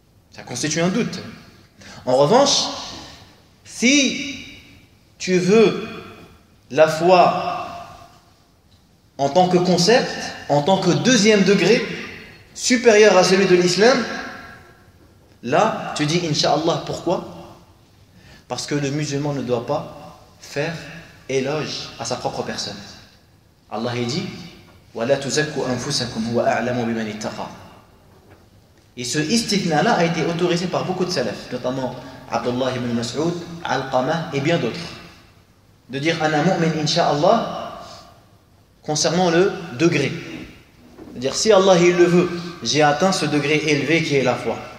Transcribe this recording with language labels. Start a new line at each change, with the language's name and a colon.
French: Ça constitue un doute. En revanche, si tu veux la foi en tant que concept, en tant que deuxième degré, supérieur à celui de l'islam, là, tu dis Inch'Allah. Pourquoi? Parce que le musulman ne doit pas faire éloge à sa propre personne. Allah dit
Arabic: وَلَا تُزَكُّوا أَنفُسَكُمْ هُوَ أَعْلَمُ بِمَنِ اتَّقَى.
French: Et ce istithna-là a été autorisé par beaucoup de salaf, notamment Abdullah ibn Mas'ud, Alqamah et bien d'autres. De dire Ana mu'min Inch'Allah concernant le degré. C'est-à-dire si Allah il le veut, j'ai atteint ce degré élevé qui est la foi.